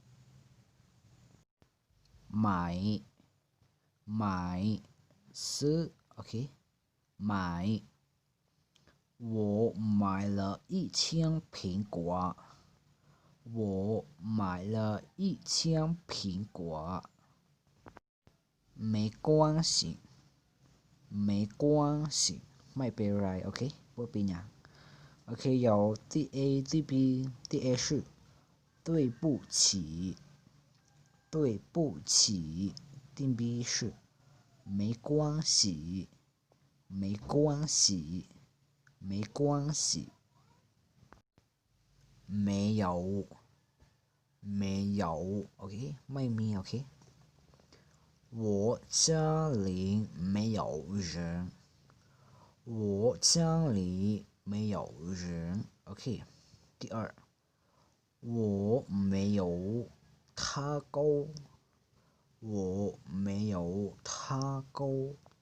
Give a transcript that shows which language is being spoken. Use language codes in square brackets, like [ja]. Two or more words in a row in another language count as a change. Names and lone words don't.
[zh] 买是 OK， 买，我买了一箱苹果，我买了一箱苹果。没关系，没关系， [th] ไม่เป็นไร [zh] OK， 不 [th] เป็นไร [zh] OK， 有第 A 第 B， 第 A 是对不起，对不起，第 B 是没关系，没关系，没关系。没有，没有 OK， [th] ไม่มี [zh] OK。我家里没有人，我家里没有人 OK。第二，我没有他沟，我没有他沟。